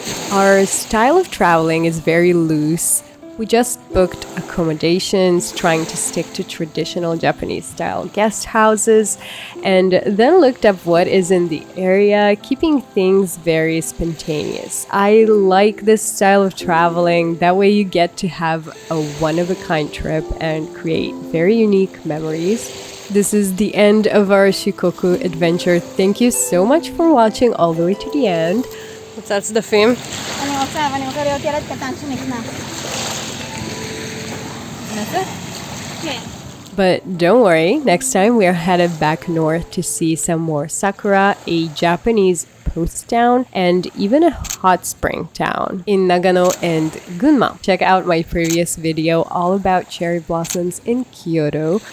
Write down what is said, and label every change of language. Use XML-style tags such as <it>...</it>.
<en>Our style of traveling is very loose. We just booked accommodations, trying to stick to traditional Japanese style guest houses, and then looked up what is in the area, keeping things very spontaneous. I like this style of traveling. That way you get to have a one-of-a-kind trip and create very unique memories. This is the end of our Shikoku adventure. Thank you so much for watching all the way to the end. That's the film.</en> <he>אני רוצה להיות ילד קטן שנכנס. כן.</he> <en>But don't worry, next time we are headed back north to see some more sakura, a Japanese post town, and even a hot spring town in Nagano and Gunma. Check out my previous video all about cherry blossoms in Kyoto.</en>